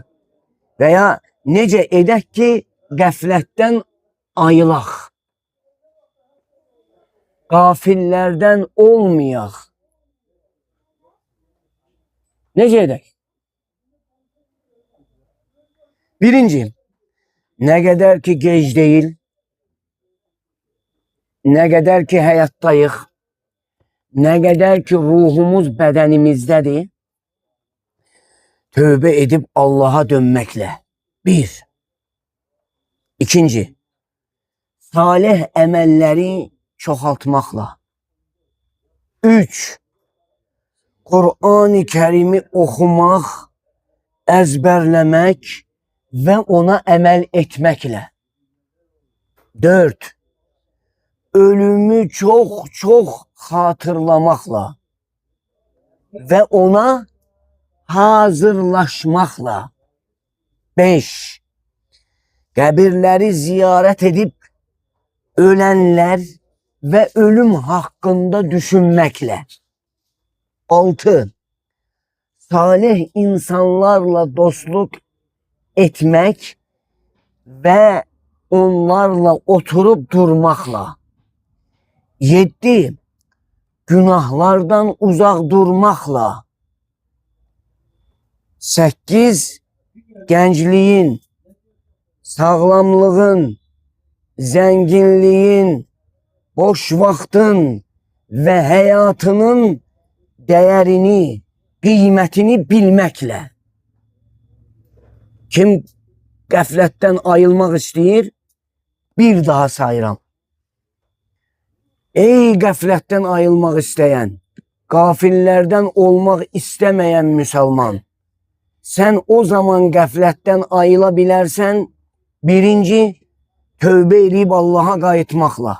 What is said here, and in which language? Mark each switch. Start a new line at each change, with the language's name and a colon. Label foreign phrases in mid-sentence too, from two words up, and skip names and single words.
Azerbaijani: Və ya necə edək ki, qəflətdən ayılaq?
Turkish: Gafillerden olmayak.
Azerbaijani: Necə edək? Birinci,
Turkish: ne kadar ki gec değil, ne kadar ki hayattayıq, ne kadar ki ruhumuz bedenimizdedir, tövbe edip Allah'a dönmekle. Bir.
Azerbaijani: İkinci, salih emelleri çoxaltmaqla. 3. Kur'an-ı Kerim'i oxumaq, əzbərləmək və ona əməl etməklə. 4. Ölümü çox xatırlamaqla və ona hazırlaşmaqla. 5. Qəbirləri ziyarət edib ölənlər ve
Turkish: ölüm hakkında düşünmekle.
Azerbaijani: 6.
Turkish: Salih insanlarla dostluk etmek ve onlarla oturup durmakla. 7. Günahlardan uzak durmakla.
Azerbaijani: 8.
Turkish: Gençliğin, sağlamlığın, zenginliğin,
Azerbaijani: boş vaxtın və həyatının dəyərini, qiymətini bilməklə. Kim qəflətdən ayılmaq istəyir, bir daha sayıram. Ey qəflətdən ayılmaq istəyən, qafillərdən olmaq istəməyən müsəlman, sən o zaman qəflətdən ayıla bilərsən, birinci, tövbə edib Allaha qayıtmaqla.